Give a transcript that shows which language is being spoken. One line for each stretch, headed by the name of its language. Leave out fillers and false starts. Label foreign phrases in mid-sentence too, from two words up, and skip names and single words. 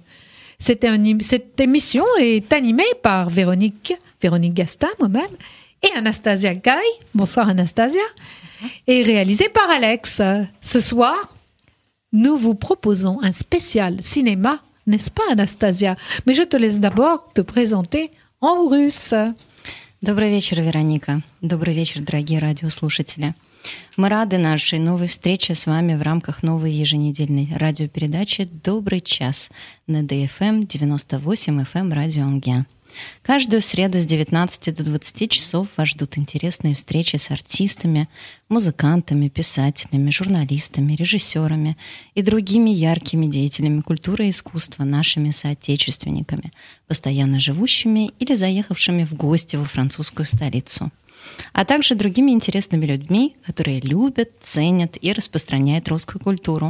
French: Cette émission est animée par Véronique Gastin, moi-même, et Anastasia Gay. Bonsoir Anastasia. Bonsoir. Et réalisée par Alex. Ce soir, nous vous proposons un spécial cinéma, n'est-ce pas Anastasia? Mais je te laisse d'abord te présenter en russe.
Russian: Добрый вечер, Вероника. Добрый вечер, дорогие радиослушатели. Мы рады нашей новой встрече с вами в рамках новой еженедельной радиопередачи «Добрый час» на ДФМ 98 FM Радио Анге. Каждую среду с 19 до 20 часов вас ждут интересные встречи с артистами, музыкантами, писателями, журналистами, режиссерами и другими яркими деятелями культуры и искусства, нашими соотечественниками, постоянно живущими или заехавшими в гости во французскую столицу, а также другими интересными людьми, которые любят, ценят и распространяют русскую культуру.